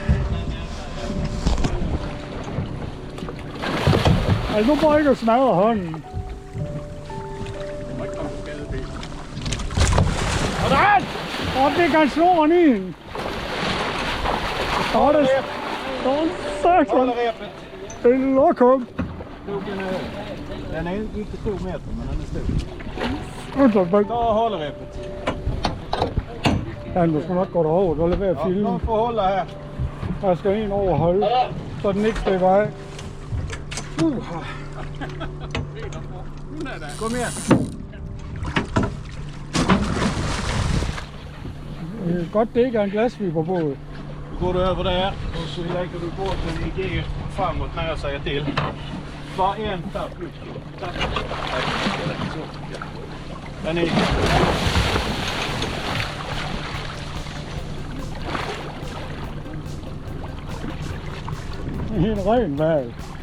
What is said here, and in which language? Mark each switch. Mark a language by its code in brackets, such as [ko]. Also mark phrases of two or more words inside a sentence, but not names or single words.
[da] Altså, nu prøver jeg ikke at smadre hånden. Sådan! Og det kan slå den i en. Så er det... Sådan. [sv] Håll repet. [da] Det er en lokum. [sv] Den är inte 2 meter, men den är stor. [da] Undskyld, [sv] Ta och håll repet. [da] han må sgu nok gå derover, så lad være at Ja, filme. [sv] de får hålla här. [da] Der skal en over holde, så den ikke stikker af. Kom igen. Det er godt, det ikke er en glasfiberbåd. [sv] Då går du över där och så lägger du båten i G framåt när jag säger till. Var en tapp ut. Den är... [da] Det er en ren valg.